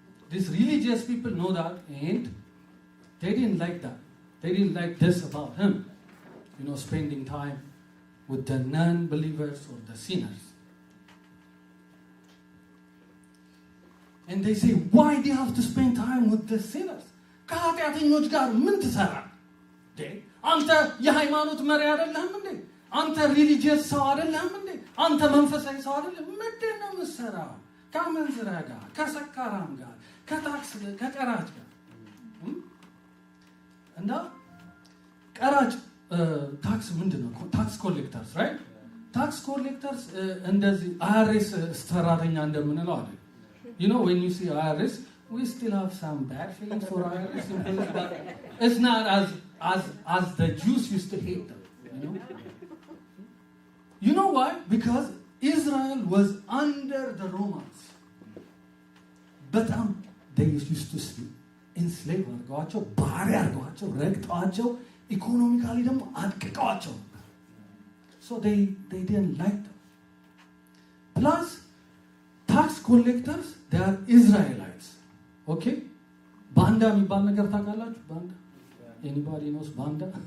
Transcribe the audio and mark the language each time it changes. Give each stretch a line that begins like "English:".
English: These religious people know that, and they didn't like that. They didn't like this about him, spending time with the non-believers or the sinners. And they say, why do you have to spend time with the sinners?
Amharic: ከኃጢአተኞች ጋር ምን ትሰራ? አንተ የሃይማኖት መሪ አይደለህም እንዴ? አንተ ሪሊጂየስ ሰው አይደለህም እንዴ? አንተ መንፈሳዊ ሰው አይደለህም? ምንድን ነው የምትሰራው? ከአመንዝራ ጋር፣ ከሰካራም ጋር፣ ከቀራጭ ጋር እና ቀራጭ ታክስ ምንድን ነው?
English: ታክስ ኮሌክተርስ ራይት? ታክስ ኮሌክተርስ
Amharic: እንደዚህ IRS ሰራተኛ እንደምንለው አይደል?
English: When you see IRS, we still have some bad feelings for IRS employees, but it's not as the Jews used to hate them. You know why? Because Israel was under the Romans. But they used to enslave
Amharic: አድርገዋቸው, ባሪያ አድርገዋቸው, ረግጠዋቸው, ኢኮኖሚካሊ ደግሞ አድቅቀዋቸው.
English: So they didn't like them. Plus, tax collectors, they are Israelites. Okay?
Amharic: ባንዳ የሚባል ነገር ታውቃላችሁ? ባንዳ?
English: Anybody knows
Amharic: ባንዳ?